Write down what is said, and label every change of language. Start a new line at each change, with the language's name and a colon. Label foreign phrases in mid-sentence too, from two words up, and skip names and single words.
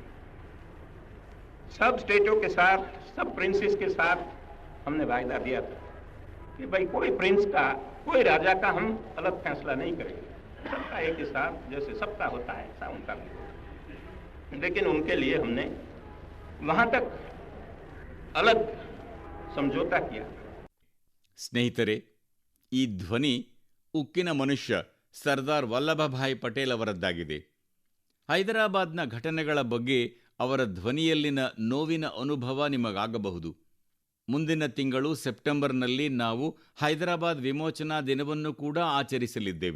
Hindi: सब स्टेटों के साथ, सब प्रिंसेस के साथ हमने वायदा दिया था कि भाई कोई प्रिंस का, कोई राजा का हम अलग फैसला नहीं करेंगे, सबका एक हिसाब जैसे सबका होता है ऐसा उनका भी होगा. लेकिन उनके लिए हमने वहां तक अलग समझौता किया.
Kannada: ಸ್ನೇಹಿತರೆ, ಈ ಧ್ವನಿ ಉಕ್ಕಿನ ಮನುಷ್ಯ ಸರ್ದಾರ್ ವಲ್ಲಭಭಾಯಿ ಪಟೇಲ್ ಅವರದ್ದಾಗಿದೆ. ಹೈದರಾಬಾದ್ನ ಘಟನೆಗಳ ಬಗ್ಗೆ ಅವರ ಧ್ವನಿಯಲ್ಲಿನ ನೋವಿನ ಅನುಭವ ನಿಮಗಾಗಬಹುದು. ಮುಂದಿನ ತಿಂಗಳು ಸೆಪ್ಟೆಂಬರ್ನಲ್ಲಿ ನಾವು ಹೈದರಾಬಾದ್ ವಿಮೋಚನಾ ದಿನವನ್ನು ಕೂಡ ಆಚರಿಸಲಿದ್ದೇವೆ.